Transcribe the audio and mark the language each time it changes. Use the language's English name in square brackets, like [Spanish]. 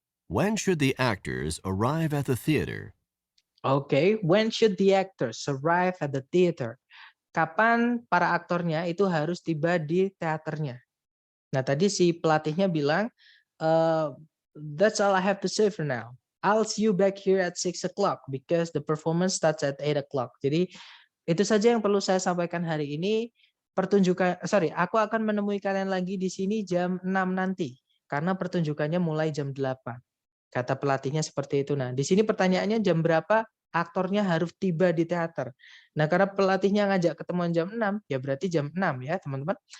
[English] When should the actors arrive at the theater? Okay, when should the actors arrive at the theater? [Indonesian] Kapan para aktornya itu harus tiba di teaternya? Nah, tadi si pelatihnya bilang, [English] that's all I have to say for now. I'll see you back here at 6 o'clock because the performance starts at 8 o'clock. [Indonesian] Jadi, itu saja yang perlu saya sampaikan hari ini. Aku akan menemui kalian lagi di sini jam 6 nanti, karena pertunjukannya mulai jam 8. Kata pelatihnya seperti itu. Nah, di sini pertanyaannya jam berapa aktornya harus tiba di teater. Nah, karena pelatihnya ngajak ketemuan jam 6, ya berarti jam 6 ya, teman-teman.